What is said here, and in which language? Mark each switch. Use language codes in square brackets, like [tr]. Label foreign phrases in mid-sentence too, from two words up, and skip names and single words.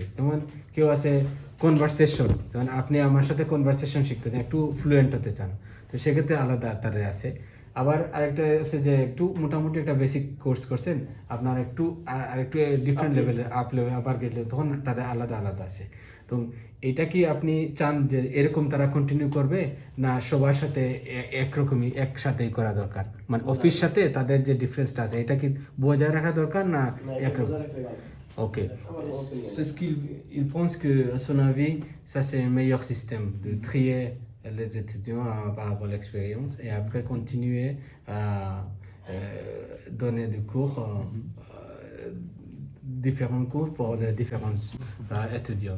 [bn] যেমন কেউ আছে কনভারসেশন যেমন আপনি আমার সাথে কনভারসেশন শিখতে চান একটু ফ্লুয়েন্ট হতে চান তো সেক্ষেত্রে আলাদা তারা আছে আবার আরেকটা আছে যে একটু মোটামুটি একটা [en] basic course [bn] করছেন আপনার একটু আরেকটু [en] different levele up level [bn] আবার গেলে তখন তাদের আলাদা আলাদা আছে তো এটা কি আপনি চান যে এরকম তারা কন্টিনিউ করবে না সবার সাথে একরকমই একসাথেই করা দরকার মানে অফিস সাথে তাদের যে ডিফারেন্সটা আছে এটা কি বজায় রাখা দরকার না একরকম Ok. [fr] C'est ce qu'il pense que, à son avis, ça c'est un meilleur système de trier les étudiants par rapport à l'expérience et après continuer à donner des cours, différents cours pour les différents étudiants.